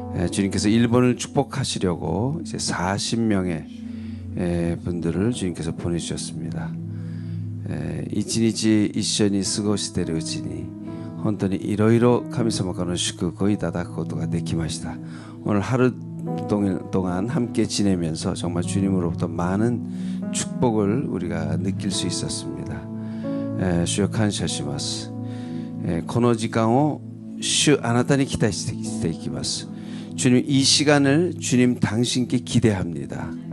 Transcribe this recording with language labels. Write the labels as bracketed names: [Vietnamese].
[Korean] 주님께서 일본을 축복하시려고 이제 40명의 분들을 주님께서 보내주셨습니다. [Japanese] 一日一緒に過ごしているうちに本当にいろいろ神様からの祝福をいただくことができました。 [Korean] 오늘 하루 동안 함께 지내면서 정말 주님으로부터 많은 축복을 우리가 느낄 수 있었습니다. 주여 감사します。 [Japanese] この時間を主あなたに期待していきます。 [Korean] 주님 이 시간을 주님 당신께 기대합니다.